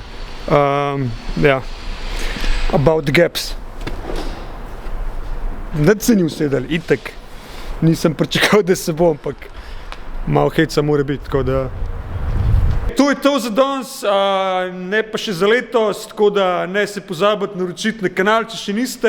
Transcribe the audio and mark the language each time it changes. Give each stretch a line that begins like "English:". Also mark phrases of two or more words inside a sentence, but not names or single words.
Slovenian: Ja,
English: about the gaps.
Slovenian: Nič se ni usedali, itak. Nisem pričakal, da se bo, ampak malo heca mora biti, tako da... To je to za danes, ne pa še za letos, tako da ne se pozabiti naročiti na kanal, če še niste.